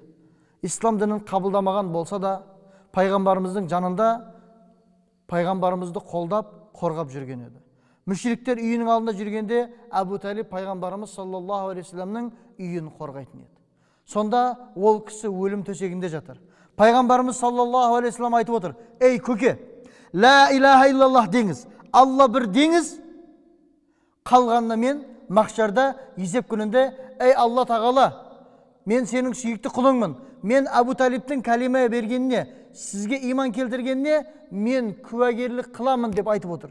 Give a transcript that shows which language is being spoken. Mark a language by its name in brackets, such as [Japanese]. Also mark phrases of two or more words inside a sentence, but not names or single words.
[Kazakh] Ислам дінін қабылдамаған болса да, пайғамбарымыздың жанында пайғамбарымызды қолдап, қорғап жүрген еді. Мүшриктер үйінің алдында жүргенде Абу Талиб пайғамбарымыз [Arabic] صلى الله عليه وسلم [Kazakh] үйін қорғайтын еді. Сонда ол кісі өлім төсегінде жатыр. Пайғамбарымыз [Arabic] صلى الله عليه وسلم [Kazakh] айтып отыр: "Ей көке, [Arabic] لا إله إلا الله [Kazakh] деңіз, Алла бір деңіз, қалғанына мен махшарда есеп күнінде, ей Алла тағала, мен сенің сүйікті құлыңмын. Мен Абу Талибтің кәлима бергеніне, сізге иман келтіргеніне мен куәгерлік қыламын" деп айтып отыр.